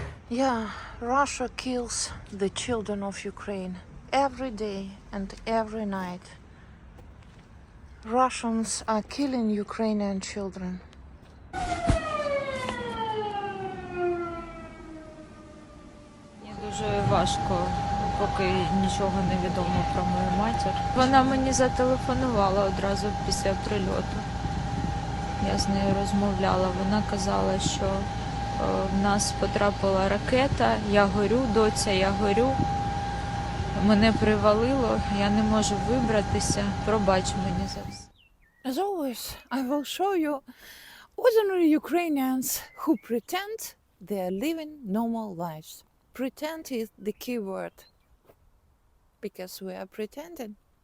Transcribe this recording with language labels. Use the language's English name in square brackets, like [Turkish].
[English] Yeah, Russia kills the children of Ukraine every day and every night. Russians are killing Ukrainian children. [Ukrainian] Мені дуже важко, поки нічого не відомо про мою матір. Вона мені зателефонувала одразу після прильоту. Я з нею розмовляла. Вона казала, що в нас потрапила ракета, я горю, доця, я горю. Мене привалило, я не можу вибратися. Пробач мені за все. [English] As always, I will show you ordinary Ukrainians who pretend they are living normal lives. Pretend is the key word, because we are pretending.